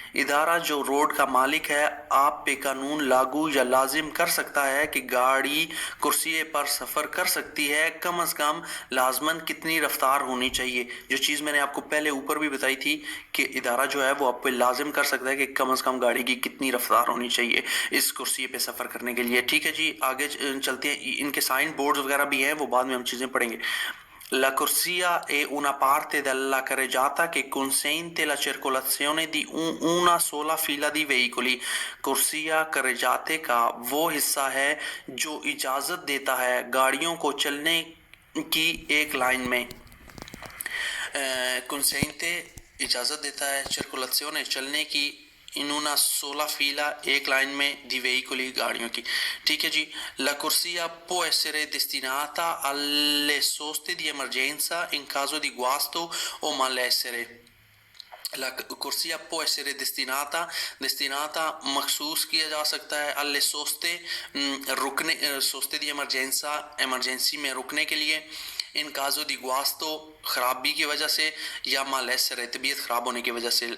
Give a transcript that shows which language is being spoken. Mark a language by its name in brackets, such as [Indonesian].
[Hindi] इदारा जो रोड का मालिक है आप पे कानून लागू या लाजिम कर सकता है कि गाड़ी कुर्सी पर सफ़र कर सकती है, कम से कम लाजमन कितनी रफ्तार होनी चाहिए। जो चीज़ मैंने आपको पहले ऊपर भी बताई थी कि इदारा जो है वो आप पे लाजिम कर सकता है कि कम से कम गाड़ी की कितनी रफ्तार होनी चाहिए इस कुर्सी पे सफ़र करने के लिए। ठीक है जी, आगे चलते हैं। इनके साइन बोर्ड्स वगैरह भी हैं, वो बाद में हम चीज़ें पढ़ेंगे। [Italian] La corsia è una parte della carreggiata che consente la circolazione di una sola fila di veicoli। [Hindi] कुर्सिया carreggiate का वो हिस्सा है जो इजाज़त देता है गाड़ियों को चलने की एक लाइन में। consente इजाज़त देता है, circolazione चलने की, [Italian] in una sola fila [Hindi] एक लाइन में, [Italian] di veicoli [Hindi] गाड़ियों की। ठीक है जी, [Italian] la corsia può essere destinata alle soste di emergenza in caso di guasto o malessere। La corsia può essere destinata [Hindi] मखसूस किया जा सकता है, [Italian] alle soste [Hindi] रुकने, सोस्ते दी emergency में रुकने के लिए, इन काजो दी गुआस्तो ख़राबी की वजह से, या मालेसर तबीयत ख़राब होने की वजह से।